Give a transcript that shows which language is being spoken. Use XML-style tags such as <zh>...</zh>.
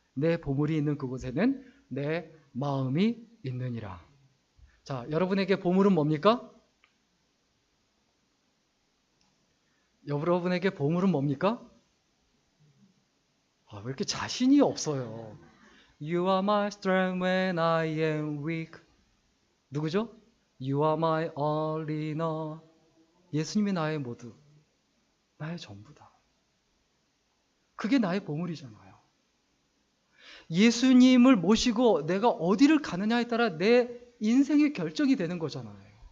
<ko>내 보물이 있는 그곳에는 내 마음이 있느니라. 자, 여러분에게 보물은 뭡니까? 여러분에게 보물은 뭡니까? 왜 이렇게 자신이 없어요?</ko> <en>You are my strength when I am weak.</en> <ko>누구죠?</ko> <en>You are my all in all.</en> <ko>예수님이 나의 모두, 나의 전부다. 그게 나의 보물이잖아요. 예수님을 모시고 내가 어디를 가느냐에 따라 내 인생의 결정이 되는 거잖아요.</ko>